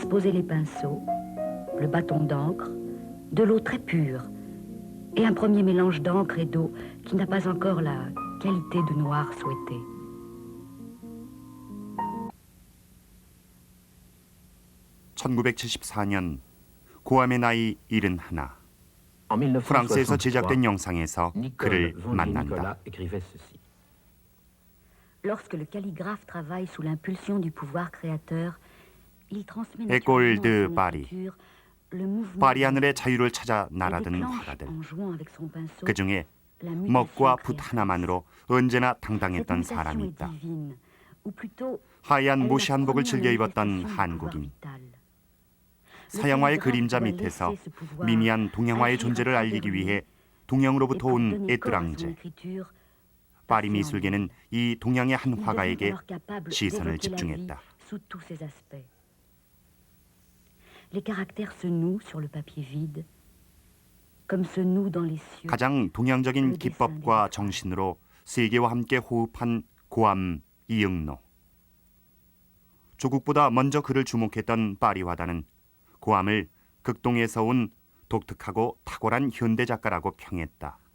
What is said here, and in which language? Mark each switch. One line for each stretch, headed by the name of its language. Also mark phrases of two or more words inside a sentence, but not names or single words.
French: avait les pinceaux, le bâton d'encre, de l'eau très pure, et un premier mélange d'encre et d'eau qui n'a pas encore la qualité de noir souhaitée.
Korean: (1974년) 고암의 나이 71. 프랑스에서 제작된 영상에서 그를 만난다.
French: Lorsque le calligraphe travaille sous l'impulsion du pouvoir créateur, il transmet École naturellement de à son Paris. écriture le mouvement
Korean: 파리 하늘의 자유를 찾아
French: et
Korean: 날아든
French: déclenche
Korean: 화가들.
French: en jouant avec son pinceau
Korean: 그 중에
French: la mutation
Korean: 먹과 붓
French: créatrice.
Korean: 하나만으로 언제나
French: Cette
Korean: 당당했던
French: mutation
Korean: 사람이
French: est
Korean: 있다.
French: divine, ou plutôt
Korean: 하얀
French: elle est
Korean: 모시
French: la
Korean: 한복을
French: première
Korean: 즐겨 입었던
French: manifestation du pouvoir
Korean: 한국인.
French: vital.
Korean: 서양화의 그림자 밑에서 미미한 동양화의 존재를 알리기 위해 동양으로부터 온 에뜨랑제. 파리 미술계는 이 동양의 한 화가에게 시선을 집중했다.
French: Les caractères se nouent sur le papier vide, comme se nouent dans les cieux.
Korean: 가장 동양적인 기법과 정신으로 세계와 함께 호흡한 고암 이응노. 조국보다 먼저 그를 주목했던 파리 화단은 고암을 극동에서 온 독특하고 탁월한 현대 작가라고 평했다.